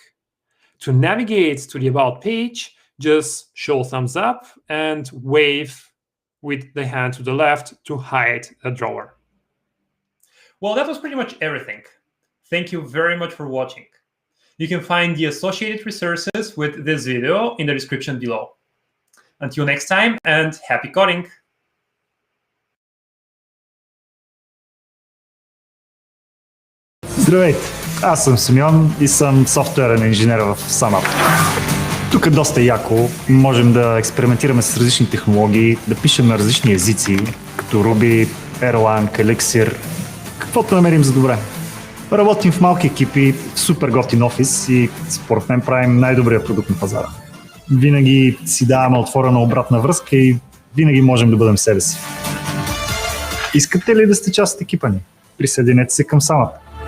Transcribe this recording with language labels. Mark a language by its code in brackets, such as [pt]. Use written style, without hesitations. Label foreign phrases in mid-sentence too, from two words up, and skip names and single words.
[en] To navigate to the About page, just show thumbs up and wave with the hand to the left to hide the drawer. Well, that was pretty much everything. Thank you very much for watching. You can find the associated resources with this video in the description below. Until next time, and happy coding! [bg] Здравейте, аз съм Симеон и съм софтуерен инженер в SumUp. Тук е доста яко, можем да експериментираме с различни технологии, да пишем на различни езици, като Ruby, Erlang, Elixir, каквото намерим за добре. Работим в малки екипи, в супер готин офис и според мен правим най-добрия продукт на пазара. Винаги си даваме отворена обратна връзка и винаги можем да бъдем себе си. Искате ли да сте част от екипа ни? Присъединете се към SumUp.